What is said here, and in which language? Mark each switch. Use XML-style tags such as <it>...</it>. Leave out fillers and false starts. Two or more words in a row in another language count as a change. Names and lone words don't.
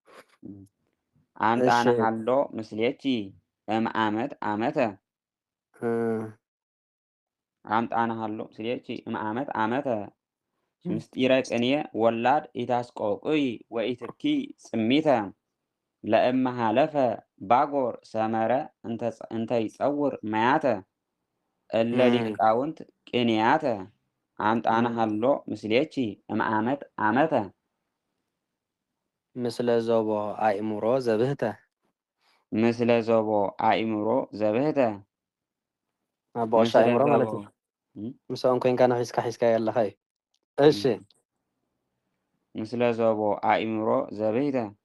<gez>አምጣነ ሀሎ ምስሌኪ እምአመት ዓመተ ምስጢረ ቅኔ ወላድ ኢታስቆቅዊ ወኢትብኪ ጽሚተ ለእመሃለፈ ባጎር ሰመረ እንተ ይጸውር ማያተ እለ ሊቃውንት ቅኔያተ አምጣነ ሀሎ ምስሌኪ እምአመት ዓመተ ምስለ ዞቦ አእምሮ ዘብህተ</gez> <am>አቦሻ አእምሮ ማለት ነው።</am> <ti>ምስኦም ኮይንካ ንሒዝካ ያለኻ እዩ። እሺ</ti> <gez>ምስለ ዞቦ አእምሮ ዘብህተ</gez>